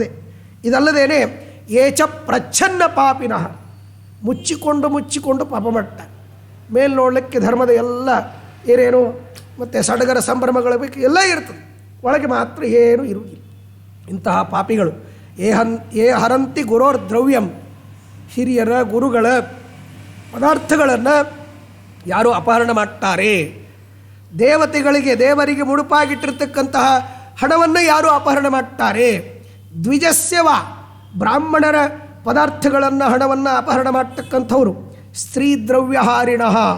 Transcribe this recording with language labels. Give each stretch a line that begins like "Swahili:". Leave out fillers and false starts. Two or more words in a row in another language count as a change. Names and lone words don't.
Kannada: ಇದಲ್ಲದೇನೆ
Sanskrit: ಏಚ ಪ್ರಚ್ಛನ್ನ ಪಾಪಿನಃ,
Kannada: ಮುಚ್ಚಿಕೊಂಡು ಪಾಪ ಮಾಡ್ತಾರೆ. ಮೇಲೆ ನೋಡಲಿಕ್ಕೆ ಧರ್ಮದ ಎಲ್ಲ ಏನೇನು ಮತ್ತು ಸಡಗರ ಸಂಭ್ರಮಗಳ ಬೇಕು ಎಲ್ಲ ಇರ್ತದೆ, ಒಳಗೆ ಮಾತ್ರ ಏನೂ ಇರುವುದಿಲ್ಲ. ಇಂತಹ ಪಾಪಿಗಳು
Sanskrit: ಹರಂತಿ ಗುರೋರ್ ದ್ರವ್ಯಂ,
Kannada: ಹಿರಿಯರ ಗುರುಗಳ ಪದಾರ್ಥಗಳನ್ನು ಯಾರು ಅಪಹರಣ ಮಾಡ್ತಾರೆ, ದೇವರಿಗೆ ಮುಡುಪಾಗಿಟ್ಟಿರ್ತಕ್ಕಂತಹ ಹಣವನ್ನು ಯಾರು ಅಪಹರಣ ಮಾಡ್ತಾರೆ, ದ್ವಿಜಸ್ಯವ, ಬ್ರಾಹ್ಮಣರ ಪದಾರ್ಥಗಳನ್ನು ಹಣವನ್ನು ಅಪಹರಣ ಮಾಡ್ತಕ್ಕಂಥವ್ರು,
Sanskrit: ಸ್ತ್ರೀ ದ್ರವ್ಯಹಾರಿಣಃ.